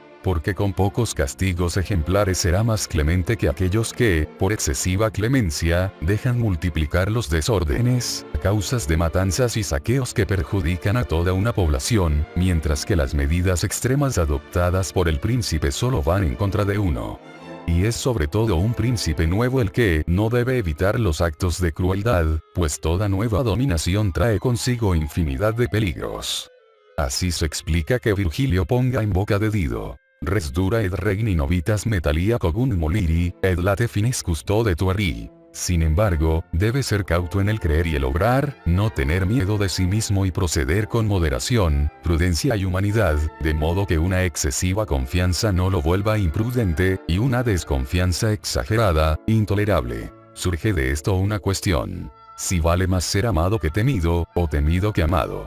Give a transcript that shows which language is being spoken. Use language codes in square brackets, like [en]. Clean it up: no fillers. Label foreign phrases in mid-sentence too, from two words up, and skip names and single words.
[es] Porque con pocos castigos ejemplares será más clemente que aquellos que, por excesiva clemencia, dejan multiplicar los desórdenes, causas de matanzas y saqueos que perjudican a toda una población, mientras que las medidas extremas adoptadas por el príncipe solo van en contra de uno. Y es sobre todo un príncipe nuevo el que no debe evitar los actos de crueldad, pues toda nueva dominación trae consigo infinidad de peligros. Así se explica que Virgilio ponga en boca de Dido: [la] res dura ed regni novitas metalia cogunt moliri, ed late fines custode tueri. [es] Sin embargo, debe ser cauto en el creer y el obrar, no tener miedo de sí mismo y proceder con moderación, prudencia y humanidad, de modo que una excesiva confianza no lo vuelva imprudente, y una desconfianza exagerada, intolerable. Surge de esto una cuestión: si vale más ser amado que temido, o temido que amado.